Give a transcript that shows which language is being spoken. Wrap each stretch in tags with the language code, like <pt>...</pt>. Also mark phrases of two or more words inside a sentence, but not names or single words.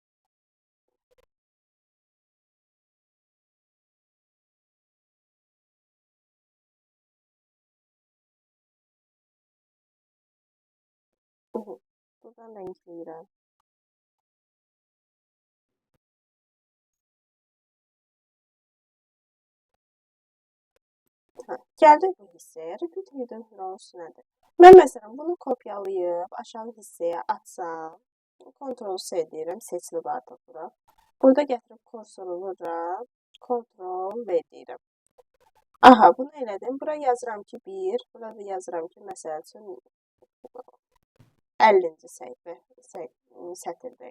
<az>Buradan rəngləyirəm. Gəldik bu hissəyə.</az> <en>Repeat hidden rows nədir?</en> <az>Mən məsələn bunu kopyalayıb aşağı hissəyə atsam, Ctrl-C deyirəm, seçilib artıq bura. Burada gətirib kursoru vururam, Ctrl-V deyirəm. Aha, bunu elədim. Bura yazıram ki 1, burada yazıram ki məsəl üçün 50-ci səhifə sətirdəyim.</az>